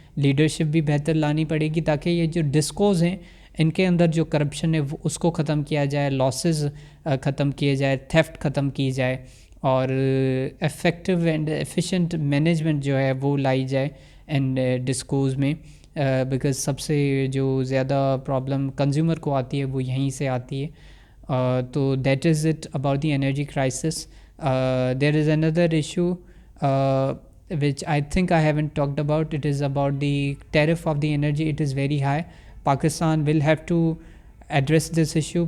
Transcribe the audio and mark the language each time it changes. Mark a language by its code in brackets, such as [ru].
[ur] Leadership بھی بہتر لانی پڑے گی تاکہ یہ جو ڈسکوز ہیں ان کے اندر جو کرپشن ہے اس کو ختم کیا جائے, لاسز ختم کیے جائے, تھیفٹ ختم کی جائے, اور [en] effective and efficient management [ur] جو ہے وہ لائی جائے اینڈ ڈسکوز میں. بیکاز سب سے جو زیادہ پرابلم کنزیومر کو آتی ہے وہ یہیں سے آتی ہے. [en] تو that is it about the energy crisis. There is another issue which I think I haven't talked about. It is about the tariff of the energy. It is very high. Pakistan will have to address this issue.